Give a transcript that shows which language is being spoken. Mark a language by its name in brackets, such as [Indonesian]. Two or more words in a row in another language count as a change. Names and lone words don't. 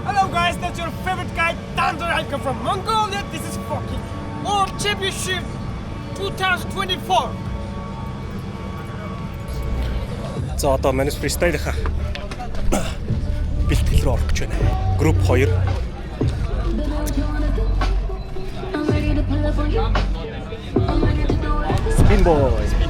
[English] guys, that's your favorite guy, Thunder. I come from Mongolia. This is fucking World Championship 2024. [Mongolian] За одоо манай фристайлынхаа бэлтгэл рүү орох гэж байна. Групп 2. [English] Spin boy.